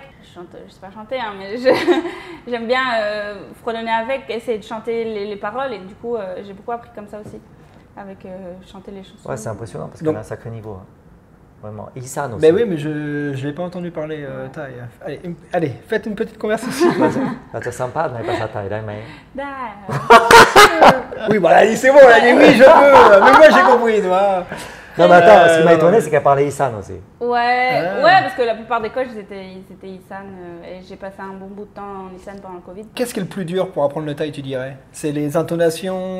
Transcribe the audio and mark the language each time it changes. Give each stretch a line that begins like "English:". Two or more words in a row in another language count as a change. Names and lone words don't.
French: Je sais pas chanter, hein, mais j'aime bien fredonner avec, essayer de chanter les paroles. Et du coup, j'ai beaucoup appris comme ça aussi, avec chanter les chansons. Ouais, c'est impressionnant parce Donc- qu'on a un sacré niveau. Hein. Vraiment. Isan aussi. Ben oui, mais je ne l'ai pas entendu parler thaï. Allez, faites une petite conversation.
Thai: เราจะสัมภาษณ์ในภาษาไทยได้ไหม ได้
French: Oui, voilà, c'est bon, elle a dit oui, je peux. Mais moi, j'ai compris, tu vois. Non, mais attends, ce qui m'a étonné, c'est qu'elle parlait Isan aussi. Ouais, Ah. ouais, parce que la plupart des coachs, ils étaient Isan. Et j'ai passé un bon bout de temps en Isan pendant le Covid. Qu'est-ce qui est le plus dur pour apprendre le thaï, tu dirais? C'est les intonations,